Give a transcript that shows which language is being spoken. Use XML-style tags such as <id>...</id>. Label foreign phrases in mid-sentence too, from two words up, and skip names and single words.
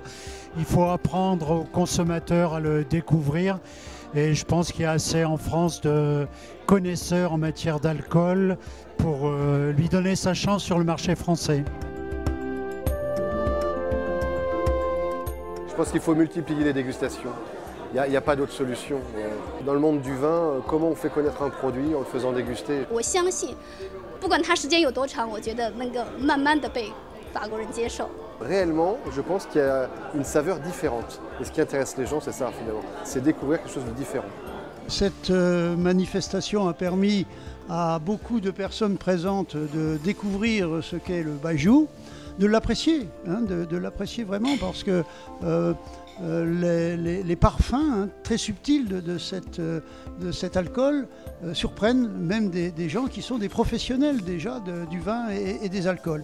<fr>Il faut apprendre aux consommateurs à le découvrir et je pense qu'il y a assez en France de connaisseurs en matière d'alcool pour lui donner sa chance sur le marché français. Je pense qu'il faut multiplier les dégustations. Il n'y a pas d'autre solution. Dans le monde du vin, comment on fait connaître un produit en le faisant déguster?</fr> <zh>我相信，不管它时间有多长，我觉得能够慢慢的被法国人接受。</zh> <fr>Réellement, je pense qu'il y a une saveur différente. Et ce qui intéresse les gens, c'est ça finalement. C'est découvrir quelque chose de différent. Cette manifestation a permis à beaucoup de personnes présentes de découvrir ce qu'est le baijiu, de l'apprécier, hein, de l'apprécier vraiment, parce que les parfums hein, très subtils de cet alcool surprennent même des gens qui sont des professionnels déjà du vin et des alcools.</fr>